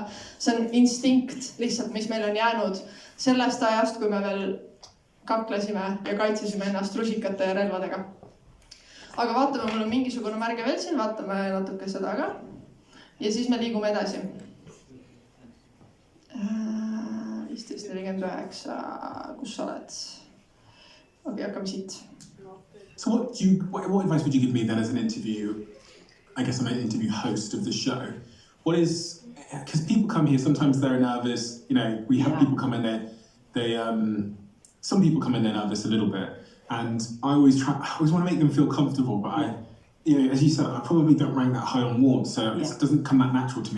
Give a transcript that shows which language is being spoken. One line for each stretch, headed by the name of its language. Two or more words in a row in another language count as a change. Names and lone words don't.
Estonian: See on instinkt lihtsalt, mis meil on jäänud sellest ajast, kui me veel kaklesime ja kaitsesime ennast rusikate ja relvadega. Aga vaatame, mul on mingisugune märge veel siin, vaatame natuke seda ka. Ja siis me liigume edasi. 15:49, kus sa oled? Okay, hakkame siit.
English: So what advice would you give me then as an interview, I guess I'm an interview host of the show? What is, because people come here, sometimes they're nervous, you know, we have people come in there, some people come in there nervous a little bit, and I always want to make them feel comfortable, but you know, as you said, I probably don't rank that high on warmth, so it doesn't come that natural to me.